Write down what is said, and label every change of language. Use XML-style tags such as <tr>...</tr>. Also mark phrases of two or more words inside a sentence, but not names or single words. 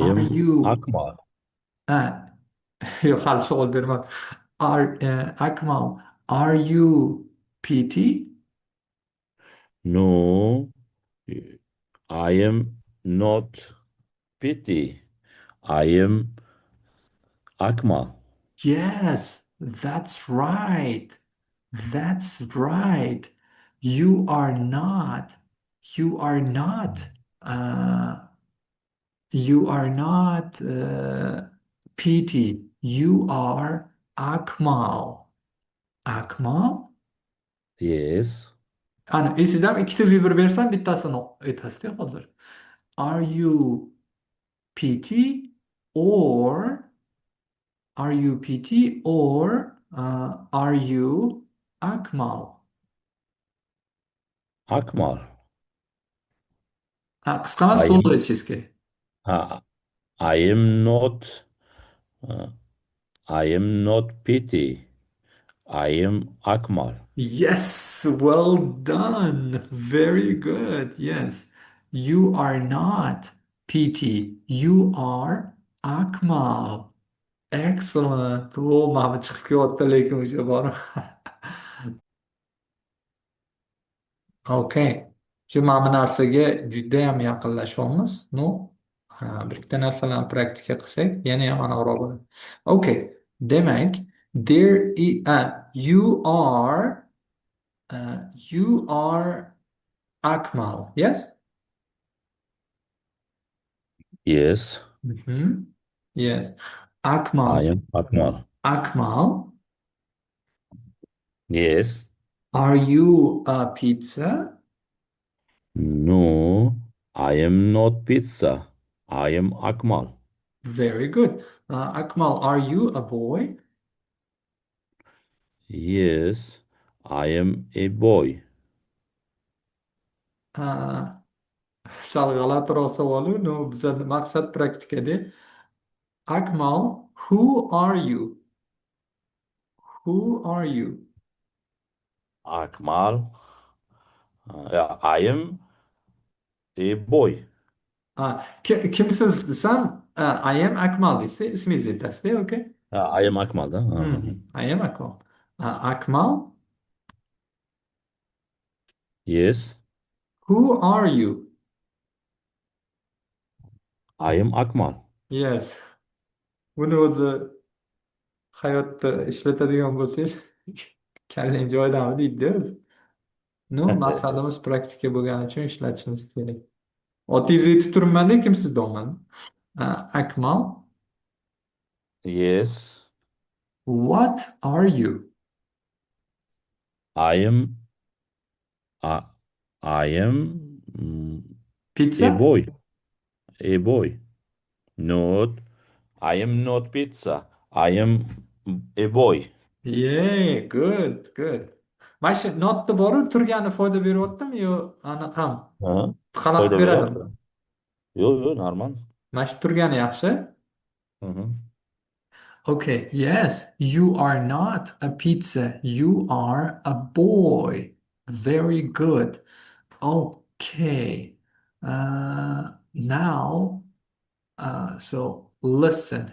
<en>are am you? Akmal.</en> <uz>Uh, yo'q, hali savol bermadi.</uz> <en>Akmal, are you PT? No, I am not Pity. I am Akmal. Yes, that's right. That's right. You are not. You are not. Uh, You are not PT. You are Akmal. Akmal? Yes,</en> <uz>Ana, esingizda ikkita vibr bersam bittasini aytasizda hozir.</uz> <en>Are you PT or are you PT or are you Akmal? Akmal.</en> <uz>Qisqa emas,</uz> <en>I</en> <uz>to'liq</uz> <en>am.</en> <uz>aytishingiz kerak.</uz> <en>I am not. Uh, I am not Pity. I am Akmal. Yes, well done. Very good. Yes. You are not PT. You are Akmal. Excellent.</en> <uz>O, mana chiqib kelyapti lekin o'sha bor.</uz> <en>Okay.</en> <uz>Shu mana bu narsaga judayam yaqinlashyapmiz. No, bir ikkita narsalarni praktika qilsak, yana ham aniqroq bo'ladi.</uz> <en>Okay. Demak, you are Akmal. Yes? Yes, Yes. I Akmal. am Akmal. Akmal, Yes. are you a pizza? No, I am not Pizza. I am Akmal. Very good. Akmal, are you a boy? Yes, I am a boy.</en> <uz>Uh, sal g'alatiroq savolu, no, bizada maqsad praktikada.</uz> <en>Akmal, who are you? Who are you? Akmal. Yeah, I am a boy.</en> <uz>Kimsiz desam,</uz> <en>I am Akmal</en> <uz>deysiz, ismingizni aytasizda,</uz> <en>okay? I am Akmal. Da? I am Akmal. Akmal, Yes, who are you? I am Akmal. Yes.</en> <uz>Buni o'zi hayotda ishlatadigan bo'lsangiz kallang joyidami deydi o'zi. No, maqsadimiz praktika bo'lgani uchun ishlatishimiz kerak. Otingizni aytib turibmanda, kimsiz deyapman.</uz> <en>Akmal, Yes, what are you? I am. Uh, I am a Pizza? boy. A boy. Not. I am not pizza. I am a boy. Yeah, good, good.</en> <uz>Mana shu notni boru turgani foyda beryaptimi yo anaqami? Ha? Xalaqit Foyda beradimi? beryapti. Yo'q, yo'q, normal. Mana shu turgani yaxshi. Mhm.</uz> <en>Okay, yes, you are not a pizza. You are a boy. Very good. Okay. Now, so listen.</en>